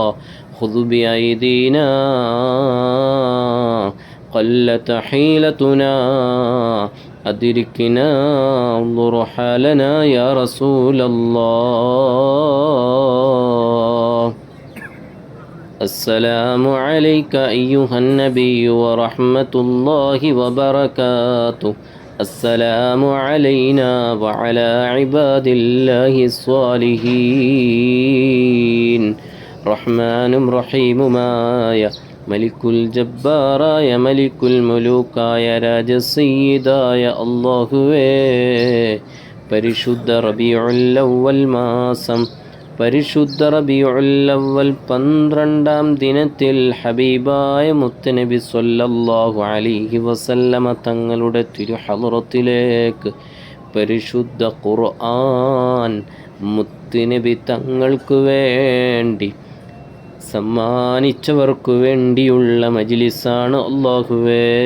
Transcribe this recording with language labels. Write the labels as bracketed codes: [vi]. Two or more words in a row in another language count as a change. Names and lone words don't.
[ar] خذ بأيدينا قلت حيلتنا أدركنا انظر حالنا يا رسول الله. السلام عليك أيها النبي ورحمة الله وبركاته. السلام علينا وعلى عباد الله الصالحين. [ml] റഹ്മാനും റഹീമുമായ മലിക്കുൽ ജബ്ബാറായ മലിക്കുൽ മുലൂക്കായ രാജസയ്യിദായ അല്ലാഹുവേ, പരിശുദ്ധ റബീഉൽ അവ്വൽ മാസം, പരിശുദ്ധ റബീഉൽ അവ്വൽ 12-ാം ദിനത്തിൽ ഹബീബായ മുത്തനബി [ar] صلى الله عليه وسلم [ml] തങ്ങളുടെ തിരുഹളറത്തിലേക്ക് പരിശുദ്ധ ഖുർആൻ മുത്തുനബി തങ്ങൾക്ക് വേണ്ടി സമ്മാനിച്ചവർക്കു വേണ്ടിയുള്ള മജ്ലിസാണ് അല്ലാഹുവേ.